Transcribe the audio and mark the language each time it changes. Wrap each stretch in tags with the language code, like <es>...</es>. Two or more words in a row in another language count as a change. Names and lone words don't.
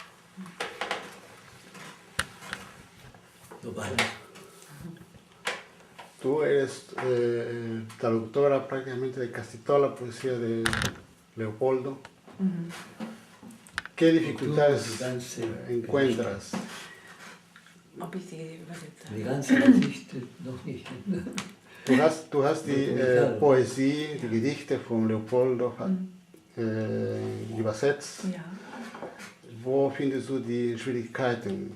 <es>Novalis. Tú eres traductora prácticamente de casi toda la poesía de Leopoldo. ¿Qué dificultades encuentras?</es> <de>Ob ich sie übersetze? Die ganze Geschichte noch nicht. Du hast die Poesie, die Gedichte von Leopoldo übersetzt. Ja. Wo findest du die Schwierigkeiten?</de>